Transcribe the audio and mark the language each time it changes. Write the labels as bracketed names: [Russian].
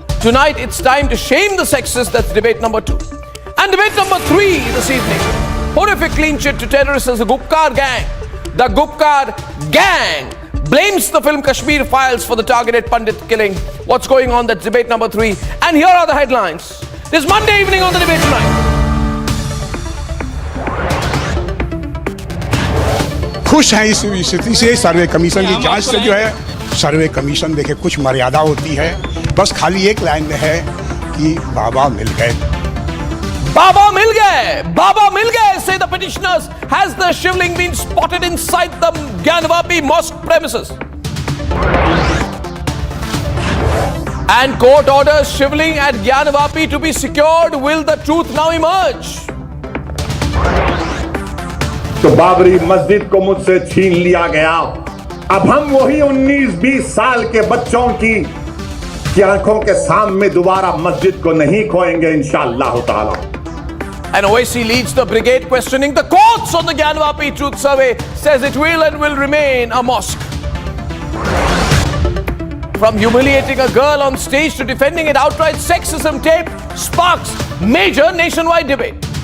[English] Tonight it's time to shame the sexist. That's debate number two. And debate number three this evening, horrific clean chit to terrorists as the Gupkar gang. The Gupkar gang blames the film Kashmiri files for the targeted Pandit killing. What's going on? That's debate number three. And here are the headlines. This Monday evening on the debate tonight. [Hindi] खुश हैं इस स्थिति से, सर्वे commission की जांच से। जो है सर्वे कमीशन देखे कुछ मर्यादा होती है, बस खाली एक लाइन में है कि बाबा मिल गए। Baba mil gaye! Baba mil gaye, [English] say the petitioners. Has the shivling been spotted inside the Gyanavapi mosque premises? And court orders shivling at Gyanavapi to be secured. Will the truth now emerge? [Hindi] तो बाबरी मस्जिद को मुझसे छीन लिया गया। अब हम वही 19-20 साल के बच्चों की आंखों के सामने दोबारा मस्जिद को नहीं खोएंगे इंशाअल्लाह ताला। [English] And OIC leads the brigade questioning the courts on the Gyanvapi Truth Survey, says it will and will remain a mosque. From humiliating a girl on stage to defending an outright sexism tape sparks major nationwide debate.